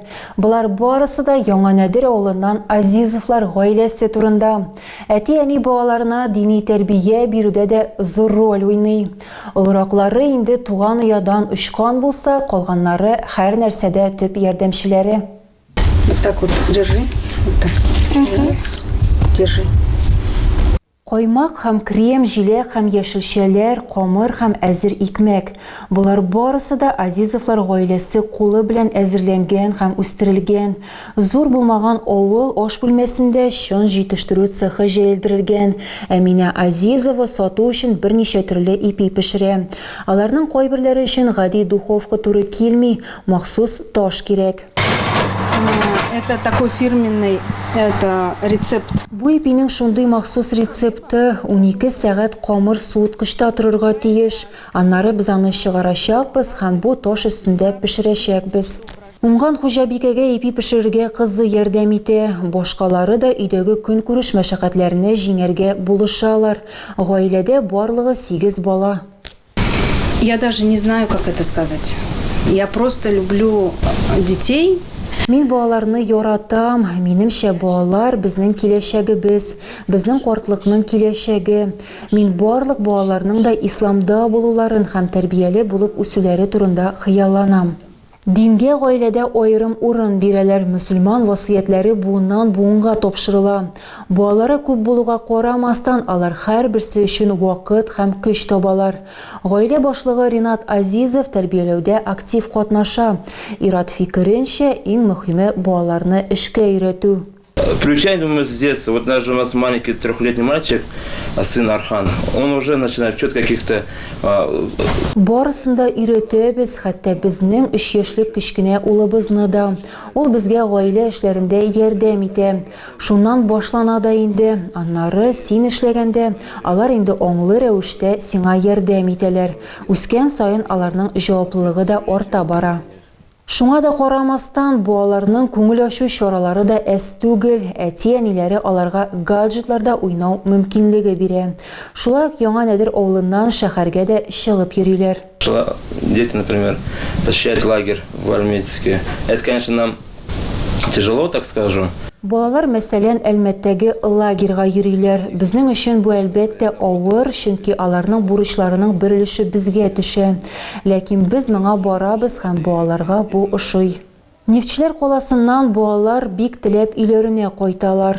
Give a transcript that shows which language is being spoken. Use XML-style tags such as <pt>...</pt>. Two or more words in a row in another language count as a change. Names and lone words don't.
<tt>Булар барысы да Яңа Нәдер авылыннан Азизовлар гаиләсе турында. Әти-әни балаларына дини тәрбия бирүдә дә зур роль уйный. Олыраклары инде туган уядан очкан булса, калганнары һәр нәрсәдә төп ярдәмчеләре.</tt> <ru>Вот так вот, держи. Вот так. Держи.</ru> <tt>Каймак һәм крем, җиләк һәм яшелчәләр, камыр һәм әзер икмәк. Булар барысы да Азизовлар гаиләсе кулы белән әзерләнгән һәм үстерелгән. Зур булмаган авыл аш бүлмәсендә чын җитештерү цехы җәелдерелгән. Әминә Азизова сату өчен берничә төрле ипи пешерә. Аларның кайберләре өчен гади духовка туры килми, махсус таш кирәк.</tt> <ru>Это такой фирменный рецепт.</ru> <tt>Бу ипинең шундый махсус рецепты 12 сәгать камыр суыткычта торырга тиеш. Аннары без аны чыгарачакбыз һәм бу таш өстендә пешерәчәкбез. Уңган хуҗабикәгә ипи пешерергә кызы ярдәм итә. Башкалары да өйдәге көн күреш мәшәкатьләрне җиңәргә булышалар. Гаиләдә барлыгы 8 бала.</tt> <ru>Я даже не знаю, как это сказать. Я просто люблю детей.</ru> <tt>Мин балаларны яратам. Минемчә балалар безнең киләчәгебез, безнең картлыкның киләчәге. Мин барлык балаларның да исламда булуларын һәм тәрбияле булып үсүләре турында хыялланам. Дингә гаиләдә аерым урын бирәләр. Мөселман васыятләре буыннан буынга тапшырыла. Балалары күп булуга карамастан, алар һәрберсе өчен вакыт һәм көч табалар. Гаилә башлыгы Ринат Азизов тәрбияләүдә актив катнаша. Ират фикеренчә, иң мөһиме балаларны эшкә өйрәтү.</tt> <ru>Приучаем мы с детства. Вот даже у нас маленький 3-летний мальчик, сын Архан, он уже начинает вчет каких-то...</ru> <tt>Барысында өйрәтәбез, хәтта безнең 3 яшьлек кечкенә улыбызны да. Ул безгә гаилә эшләрендә ярдәм итә. Шуннан башлана да инде. Аннары син эшләгәндә, алар инде аңлы рәвештә сиңа ярдәм итәләр. Үскән саен аларның җаваплылыгы да арта бара. Шуңа да карамастан, балаларның күңел ачу чаралары да әз түгел. Әти-әниләре аларга гаджетларда уйнау мөмкинлеге бирә. Шулай ук Яңа Нәдер авылыннан шәһәргә дә чыгып йөриләр.</tt> <ru>Дети, например, посещают лагерь в Альметьевске. Это, конечно, нам тяжело, так скажу.</ru> <tt>Балалар мәсәлән Әлмәттәге лагерьга йөриләр. Безнең өчен бу әлбәттә авыр, чөнки аларның бурычларының бер өлеше безгә төшә. Ләкин без моңа барабыз һәм балаларга бу ошый. Нефтчеләр каласыннан балалар бик теләп өйләренә кайталар.</tt>